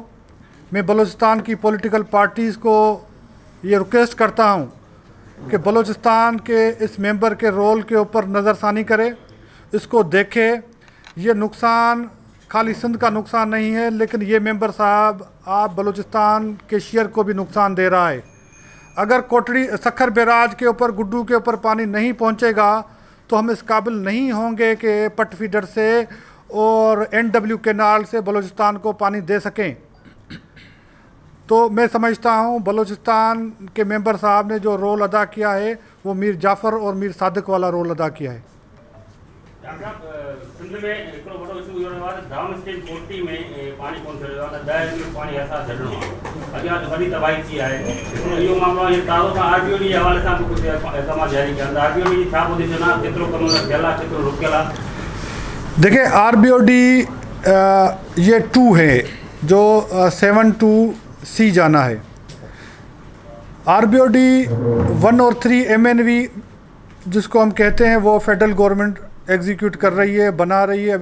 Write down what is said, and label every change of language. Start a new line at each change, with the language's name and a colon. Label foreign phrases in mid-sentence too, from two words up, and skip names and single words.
Urdu: میں بلوچستان کی
English: political parties
Urdu: کو یہ ریکوئسٹ کرتا ہوں کہ بلوچستان کے اس ممبر کے رول کے اوپر نظرثانی کرے، اس کو دیکھے. یہ نقصان خالی سندھ کا نقصان نہیں ہے، لیکن یہ ممبر صاحب آپ بلوچستان کے شیئر کو بھی نقصان دے رہا ہے. اگر کوٹڑی سکھر بیراج کے اوپر گڈو کے اوپر پانی نہیں پہنچے گا تو ہم اس قابل نہیں ہوں گے کہ پٹ فیڈر سے اور NW کینال سے بلوچستان کو پانی دے سکیں. تو میں سمجھتا ہوں بلوچستان کے ممبر صاحب نے جو رول ادا کیا ہے وہ میر جعفر اور میر صادق والا رول ادا کیا ہے.
Sindhi: सिंध में हिकिड़ो वॾो इशू इहो रहियो आहे त
English: downstream
Sindhi: कोटी में पाणी कोन थी रहियो आहे, त 10 में पाणी असां छॾिणो आहे। अॻियां वॾी तबाही थी आहे। हिकिड़ो इहो मामिलो आहे, ताज़ो खां RBOD जे हवाले सां बि कुझु इक़दाम जारी कया त RBOD जी छा पोजीशन आहे, केतिरो कमु थियल आहे, केतिरो रुकियल आहे?
Urdu: دیکھیے RBOD یہ 2 ہے جو 7-2C جانا ہے. RBOD 1 اور 3 MNV جس کو ہم کہتے ہیں وہ
English: federal government execute
Urdu: کر رہی ہے، بنا رہی ہے.